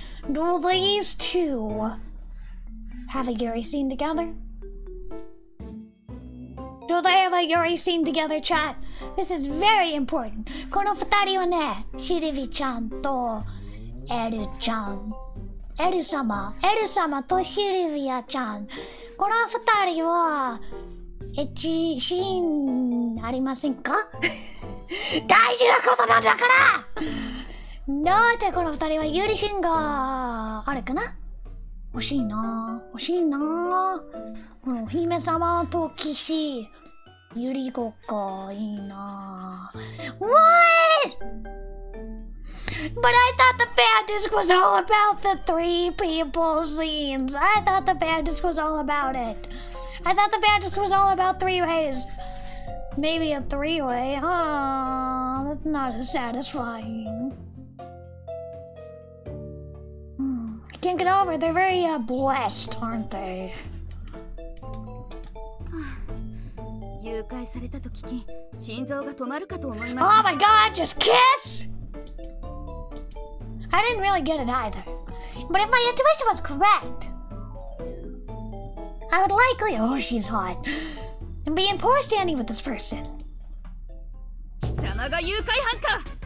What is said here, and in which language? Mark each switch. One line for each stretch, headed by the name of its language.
English: Do these two have a Yuri scene together? Do they have a Yuri scene together, chat? This is very important.
Japanese: この二人はね、シルビちゃんとエルちゃん。エル様とシルビアちゃん。この二人は、エッチシーンありませんか？大事なことなんだから！だってこの二人はユリシンがあれかな？欲しいな。この姫様と騎士ユリごっこいいな。
English: What? But I thought the fan disc was all about the three people scenes. I thought the fan disc was all about it. I thought the fan disc was all about three ways. Maybe a three-way. Oh, that's not as satisfying. I can't get over it. They're very blessed, aren't they?
Japanese: 誘拐されたと聞き、心臓が止まるかと思いまし
English: Oh
Japanese: た。
English: my god, just kiss! I didn't really get it either. But if my intuition was correct, I would likely, oh, she's hot, and be in poor standing with this person.
Japanese: 貴様が誘拐犯か！